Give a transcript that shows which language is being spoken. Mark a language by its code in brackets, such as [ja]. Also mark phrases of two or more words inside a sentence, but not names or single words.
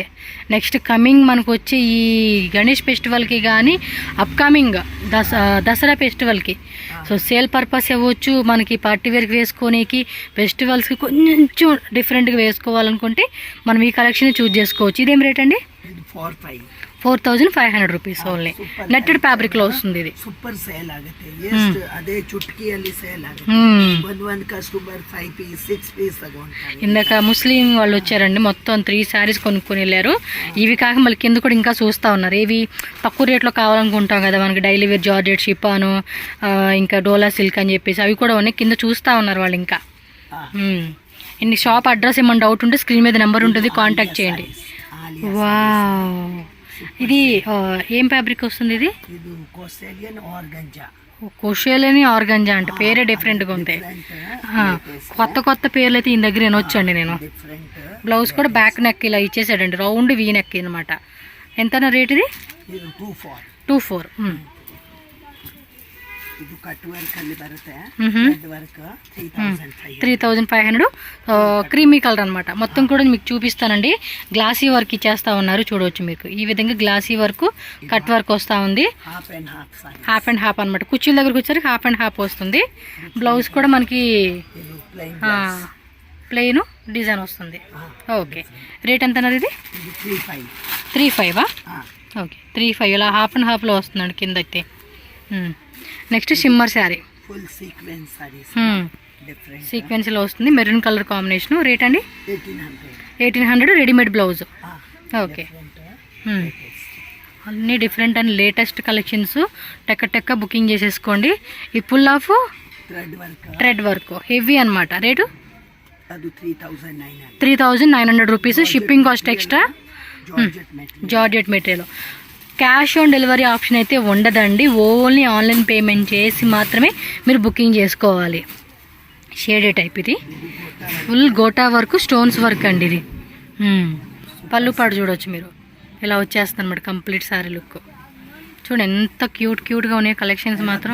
[en] next coming [te] మనకు వచ్చే ఈ గణేష్ ఫెస్టివల్కి కానీ అప్కమింగ్ దసరా ఫెస్టివల్కి, [en] so sale purpose [te] అవ్వచ్చు, మనకి [en] party wear [te] వేసుకోనికి, ఫెస్టివల్స్కి కొంచెం డిఫరెంట్గా వేసుకోవాలనుకుంటే మనం ఈ [en] collection choose [te] చేసుకోవచ్చు. ఇదేం రేట్ అండి? 4500 [en] rupees only. netted fabric [te] లో వస్తుంది ఇది. [en] super sale [kn] ಆಗುತ್ತೆ. ಎಷ್ಟು ಅದೇ ಚುಟ್ಕಿಯಲ್ಲಿ ಸೇಲ್ ಆಗುತ್ತೆ. ಒಂದು ಕಸ್ಟಮರ್ 5 పీస్ 6 పీస్ ತಗೊಂತಾರೆ. [te] ఇందాక ముస్లిం వాళ్ళు వచ్చారండి, మొత్తం 3 సారీస్ కొనుక్కొని వెళ్ళారు. ఇవి కాక మళ్ళీ కింద కూడా ఇంకా చూస్తూ ఉన్నారు. ఇవి తక్కువ రేట్లో కావాలనుకుంటాం కదా మనకి, [en] daily wear georgette, [te] షిఫాను, ఇంకా డోలా సిల్క్ అని చెప్పేసి అవి కూడా ఉన్నాయి. కింద చూస్తూ ఉన్నారు వాళ్ళు ఇంకా. [en] shop address [te] ఏమైనా డౌట్ ఉంటే స్క్రీన్ మీద నెంబర్ ఉంటుంది, కాంటాక్ట్ చేయండి. ఆలియా వావ్, ఇది ఏం ఫ్యాబ్రిక్ వస్తుంది ఇది? ఇది కోస్టేలియన్ ఆర్గంజా. కోషేలని ఆర్గంజా అంటే పేరే డిఫరెంట్గా ఉంటాయి. కొత్త కొత్త పేర్లు అయితే ఈ దగ్గర వినొచ్చండి నేను. డిఫరెంట్. బ్లౌజ్ కూడా [en] back neck [te] ఇలా ఇచ్చేసాడండి, [en] round V neck [te] అనమాట. ఎంత రేట్ ఇది? [kn] ಇದು 2-4. 2-4. ಇದು [en] cut work [kn] ಅಲ್ಲಿ ಬರುತ್ತೆ. మ్మ్. [en] cut work [kn] 3500. 3500. [en] creamy colour [te] అనమాట. మొత్తం కూడా మీకు చూపిస్తానండి. [en] glassy work [te] ఇచ్చేస్తా ఉన్నారు, చూడవచ్చు మీకు. ఈ విధంగా [en] glassy work, cut work [te] వస్తూ ఉంది. [en] half and half saree. half and half [te] అనమాట. కుర్చీల దగ్గరకు వచ్చేసరికి [en] half and half [te] వస్తుంది. బ్లౌజ్ కూడా మనకి [kn] ಇದು ಪ್ಲೈನ್ [en] plain design [te] వస్తుంది. ఓకే, రేట్ ఎంత అన్నది ఇది? [kn] ಇದು 35. 3-5. ಹಾ. [te] ఓకే, 3-5 ఇలా [en] half and half [te] వస్తుందండి కింద అయితే. నెక్స్ట్ [en] shimmer saree, full sequence sarees. different [te] సీక్వెన్స్లో వస్తుంది. [en] maroon colour combination. [te] రేట్ అండి? 1800. 1800. [en] readymade blouse. [kn] ಹಾ. [te] ఓకే. అన్నీ [en] different and latest collections. [te] టెక్క బుకింగ్ చేసేసుకోండి. ఈ పుల్ ఆఫ్ [en] thread work thread work heavy [te] అనమాట. రేటు [kn] ಅದು 3900. [te] 3900 రూపీస్. [en] shipping cost extra. georgette material. georgette material. cash on delivery option [te] అయితే ఉండదండి. [en] only online payment [te] చేసి మాత్రమే మీరు బుకింగ్ చేసుకోవాలి. [en] shaded type [te] ఇది. [en] full gota work, stones work [te] అండి ఇది. పళ్ళు పాడు చూడవచ్చు మీరు. ఇలా వచ్చేస్తుంది అనమాట [en] complete saree look. [te] చూడండి ఎంత క్యూట్గా ఉన్నాయి కలెక్షన్స్ మాత్రం.